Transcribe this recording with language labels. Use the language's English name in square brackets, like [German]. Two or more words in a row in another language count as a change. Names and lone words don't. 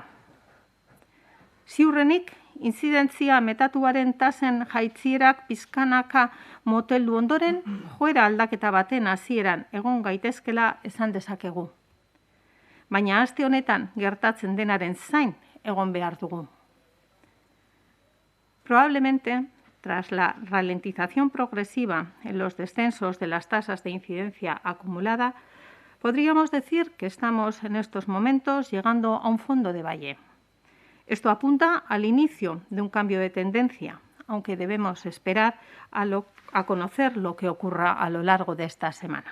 [Basque] Ziurrenik, inzidentzia metatuaren tasen jaitzierak pizkanaka moteldu ondoren, joera aldaketa baten hasieran egon gaitezkela esan dezakegu. Baina aste honetan gertatzen denaren zain egon behar dugu. [Spanish] Probablemente, tras la ralentización progresiva en los descensos de las tasas de incidencia acumulada, podríamos decir que estamos en estos momentos llegando a un fondo de valle. Esto apunta al inicio de un cambio de tendencia, aunque debemos esperar a conocer lo que ocurra a lo largo de esta semana.